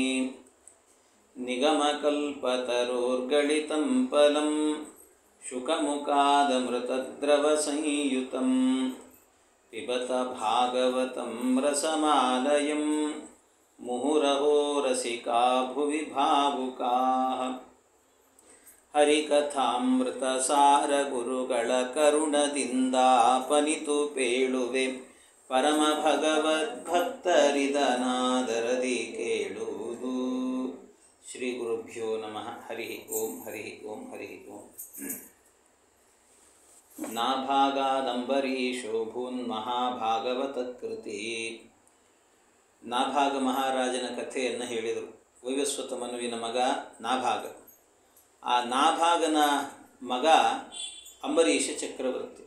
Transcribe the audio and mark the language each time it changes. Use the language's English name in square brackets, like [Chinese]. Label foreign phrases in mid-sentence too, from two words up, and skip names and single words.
[Sanskrit] निगमकल्पतरोर्गलितं फलं शुकमुखादमृतद्रवसंयुतं पिबत भागवतं रसमालयं मुहुरहो रसिका भुवि भावुकाः [Kannada] ಹರಿಕಥಾಮೃತಸಾರಗುರುಗಳ ಕರುಣದಿಂದಾಪನಿತು ಪೇಳುವೆ ಪರಮ ಭಗವದ್ಭಕ್ತರಿದನಾದರದಿ ಕೇಳುವುದು. [Sanskrit] ಶ್ರೀ ಗುರುಭ್ಯೋ ನಮಃ. ಹರಿ ಓಂ ಹರಿ ಓಂ ಹರಿ ಓಂ. ನಾಭಾಗಾದಂಬರೀಶೋ ಭೂನ್ಮಹಾಭಾಗವತ ಕೃತಿ. [Kannada] ನಾಭಾಗ ಮಹಾರಾಜನ ಕಥೆಯನ್ನು ಹೇಳಿದರು. ವೈವಸ್ವತ ಮನುವಿನ ಮಗ ನಾಭಾಗ. ಆ ನಾಭಾಗನ ಮಗ ಅಂಬರೀಷ ಚಕ್ರವರ್ತಿ.